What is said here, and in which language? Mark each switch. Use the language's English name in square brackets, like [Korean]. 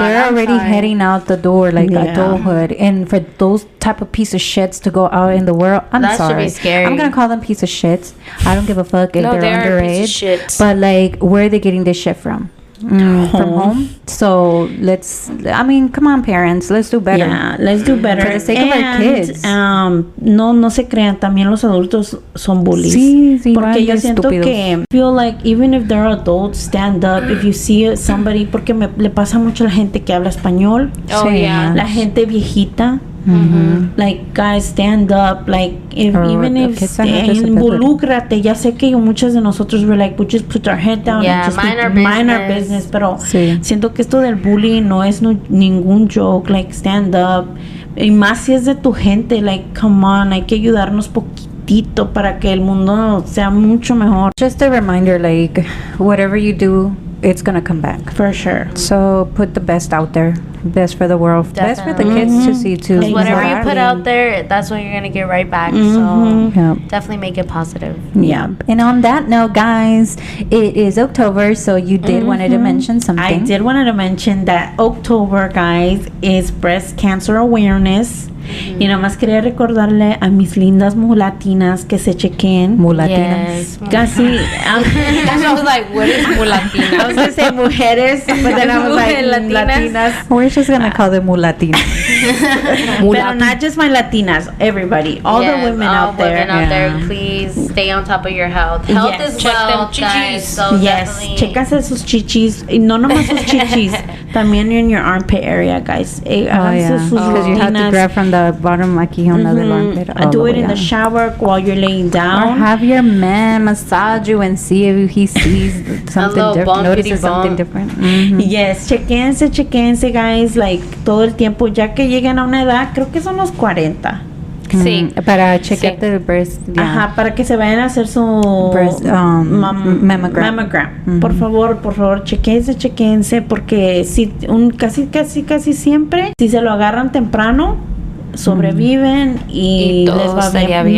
[English] They're already heading out the door, like adulthood. And for those type of piece of shits to go out in the world, that sorry. Should be scary. I'm gonna call them piece of shits. I don't give a fuck if they're underage. But like, where are they getting this shit from? From home. So come on, parents, let's do better. Yeah, let's do better for the sake of our kids. [Spanish] No se crean, también los adultos son bullies. Sí, porque yo siento que [English] feel like even if they're adults, stand up. If you see somebody, [Spanish] porque le pasa mucho a la gente que habla español. La gente viejita. [English] Like, guys, stand up. Like, even if [Spanish] involúcrate. Ya sé que muchas de nosotros [English] were like, we just put our head down and just mind our business. [Spanish] Pero siento que esto del bullying no es ningún joke. [English] Like, stand up. [Spanish] Y más si es de tu gente. [English] Like, come on, [Spanish] hay que ayudarnos poquitito para que el mundo sea mucho mejor. [English] Just a reminder, like, whatever you do, it's gonna come back for sure. So put the best out there, best for the world, best for the kids to see too. Because whatever you put out there, that's what you're gonna get right back. So definitely make it positive. Yeah. And on that note, guys, it is October, so you did wanted to mention something. I did wanted to mention that October, guys, is Breast Cancer Awareness. [Spanish] Y nomás quería recordarle a mis lindas mulatinas que se chequen. Mulatinas. Casi. [English] I was like, what is mulatina? I was going to say mujeres, but then I was like, latinas. We're just going to call them mulatinas. But not just my latinas, everybody. All the women out there. Women out there, please stay on top of your health. Health is wealth, guys. So [Spanish] chécase sus chichis. Y no nomás sus chichis. [English] También in your armpit area, guys. Because you have to grab from the bottom [Spanish] aquí onda del [English] armpit. Do it in the shower while you're laying down. Or have your man massage you and see if he sees something different, notices something different. Yes, [Spanish] chequense, [English] guys. Like, [Spanish] todo el tiempo, ya que lleguen a una edad, creo que son los 40. Sí. Para chequearte el breast. Ajá, para que se vayan a hacer su [English] breast, mammogram. [Spanish] Por favor, chequense, porque si casi siempre, si se lo agarran temprano, sobreviven y les va bien.